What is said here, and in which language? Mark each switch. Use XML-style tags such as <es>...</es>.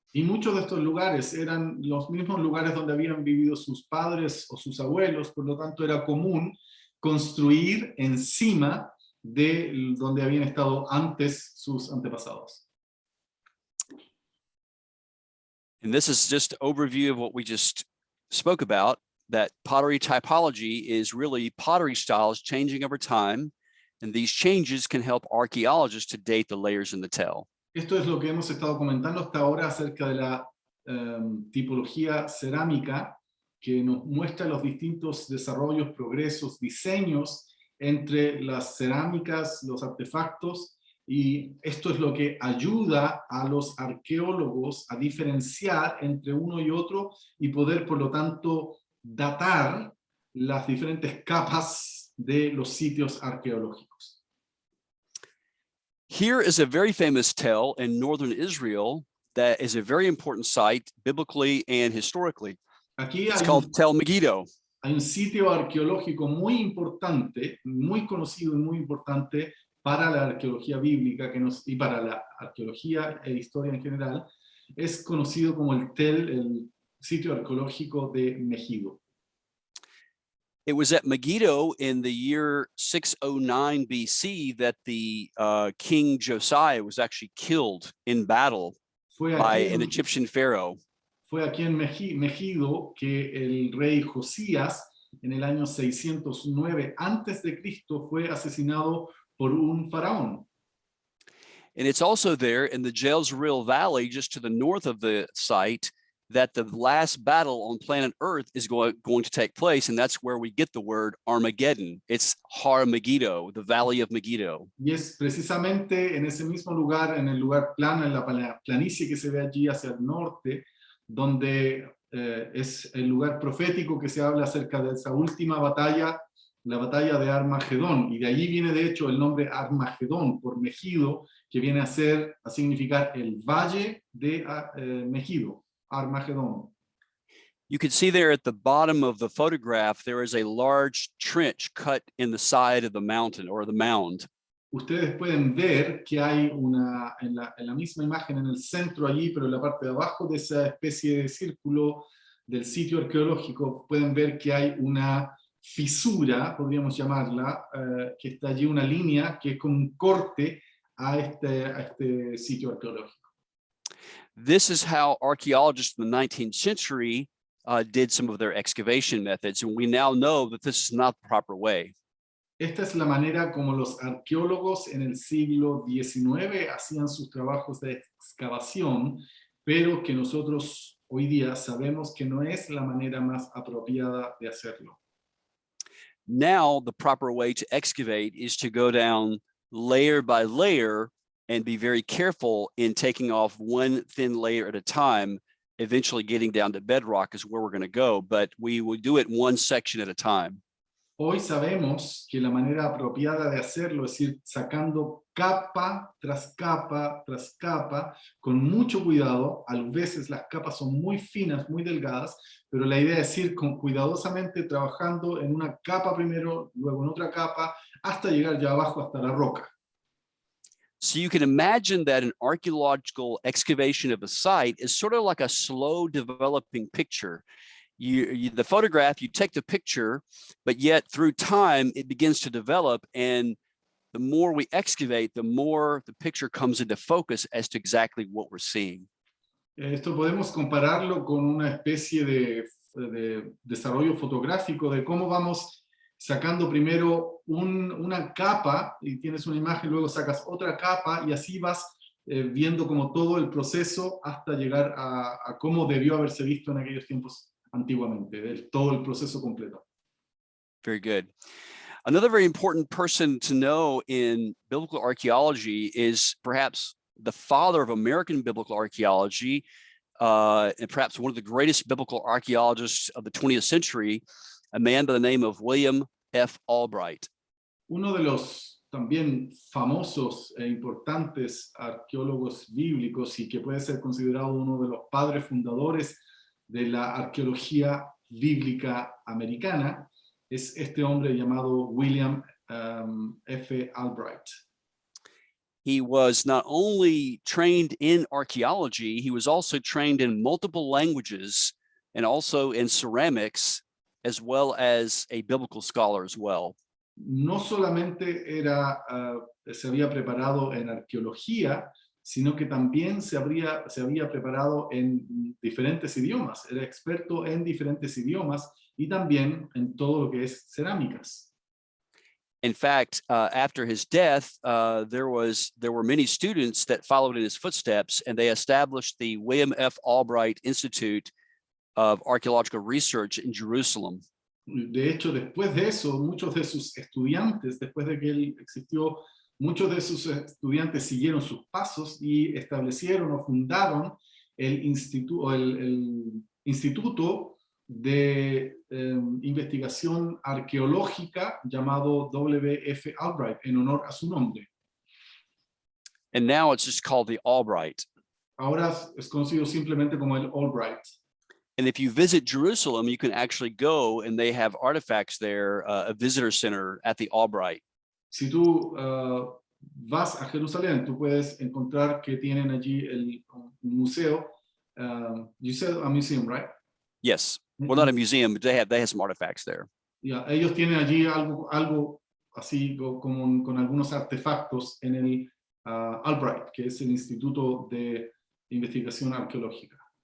<es>Y muchos de estos lugares eran los mismos lugares donde habían vivido sus padres o sus abuelos, por lo tanto era común construir encima de donde habían estado antes sus antepasados.</es> <en>And this is just an overview of what we just spoke about, that pottery typology is really pottery styles changing over time, and these changes can help archaeologists to date the layers in the tell.</en> <es>Esto es lo que hemos estado comentando hasta ahora acerca de la tipología cerámica, que nos muestra los distintos desarrollos, progresos, diseños entre las cerámicas, los artefactos, y esto es lo que ayuda a los arqueólogos a diferenciar entre uno y otro y poder, por lo tanto, datar las diferentes capas de los sitios arqueológicos.</es> <en>Here is a very famous tell in northern Israel that is a very important site biblically and historically.</en> <es>Aquí</es> <en>It's called Tel Megiddo.</en> <es>hay un sitio arqueológico muy importante, muy conocido y muy importante para la arqueología bíblica y para la arqueología e historia en general. Es conocido como el sitio arqueológico de Megiddo.</es> <en>It was at Megiddo in the year 609 BC that the King Josiah was actually killed in battle by an Egyptian pharaoh.</en> <es>Fue aquí en Megiddo que el rey Josías, en el año 609 antes de Cristo, fue asesinado por un faraón.</es> <en>And it's also there in the Jezreel Valley, just to the north of the site, that the last battle on planet Earth is going to take place, and that's where we get the word Armageddon. It's Har Megiddo, the Valley of Megiddo.</en> <es>Y es precisamente en ese mismo lugar, en el lugar plano, en la planicie que se ve allí hacia el norte, donde es el lugar profético que se habla acerca de esa última batalla, la batalla de Armagedón, y de allí viene de hecho el nombre Armagedón, por Megiddo, que viene a significar el valle de Megiddo, Armagedón.</es> <en>You can see there at the bottom of the photograph, there is a large trench cut in the side of the mountain or the mound.</en> <es>Ustedes pueden ver que hay en la misma imagen en el centro allí, pero en la parte de abajo de esa especie de círculo del sitio arqueológico, pueden ver que hay una fisura, podríamos llamarla, que está allí una línea que es como un corte a este sitio arqueológico.</es> <en>This is how archaeologists in the 19th century did some of their excavation methods, and we now know that this is not the proper way.</en> <es>Esta es la manera como los arqueólogos en el siglo XIX hacían sus trabajos de excavación, pero que nosotros hoy día sabemos que no es la manera más apropiada de hacerlo.</es> <en>Now, the proper way to excavate is to go down layer by layer and be very careful in taking off one thin layer at a time. Eventually getting down to bedrock is where we're going to go, but we will do it one section at a time.</en> <es>Hoy sabemos que la manera apropiada de hacerlo es ir sacando capa tras capa tras capa, con mucho cuidado. A veces las capas son muy finas, muy delgadas, pero la idea es ir cuidadosamente trabajando en una capa primero, luego en otra capa, hasta llegar ya abajo hasta la roca.</es> <en>So you can imagine that an archaeological excavation of a site is sort of like a slow developing picture. The photograph, you take the picture, but yet through time, it begins to develop. And the more we excavate, the more the picture comes into focus as to exactly what we're seeing.</en> <es>Esto podemos compararlo con una especie de desarrollo fotográfico de cómo vamos sacando primero una capa y tienes una imagen, luego sacas otra capa y así vas viendo como todo el proceso hasta llegar a cómo debió haberse visto en aquellos tiempos antiguamente, todo el proceso completo.</es> <en>Very good. Another very important person to know in biblical archaeology is perhaps the father of American biblical archaeology, and perhaps one of the greatest biblical archaeologists of the 20th century, a man by the name of William F. Albright.</en> <es>Uno de los también famosos e importantes arqueólogos bíblicos y que puede ser considerado uno de los padres fundadores de la arqueología bíblica americana es este hombre llamado William F. Albright.</es> <en>He was not only trained in archaeology, he was also trained in multiple languages and also in ceramics, as well as a biblical scholar as well.</en> <es>no solamente se había preparado en arqueología, sino que también se había preparado en diferentes idiomas. Era experto en diferentes idiomas y también en todo lo que es cerámicas.</es> <en>In fact, after his death, there were many students that followed in his footsteps, and they established the William F. Albright Institute of Archaeological Research in Jerusalem.</en> <es>De hecho, después de eso, muchos de sus estudiantes, después de que él existió, muchos de sus estudiantes siguieron sus pasos y establecieron o fundaron el Instituto de Investigación Arqueológica llamado W.F. Albright, en honor a su nombre.</es> <en>And now it's just called the Albright.</en> <es>Ahora es conocido simplemente como el Albright.</es> <en>And if you visit Jerusalem, you can actually go and they have artifacts there, a visitor center at the Albright.</en> <es>Si tú vas a Jerusalén, tú puedes encontrar que tienen allí un museo.</es> <en>You said a museum, right? Yes. Well, not a museum, but they have some artifacts there.</en> <es>Yeah, ellos tienen allí algo así con algunos artefactos en el Albright, que es el Instituto de Investigación Arqueológica.</es>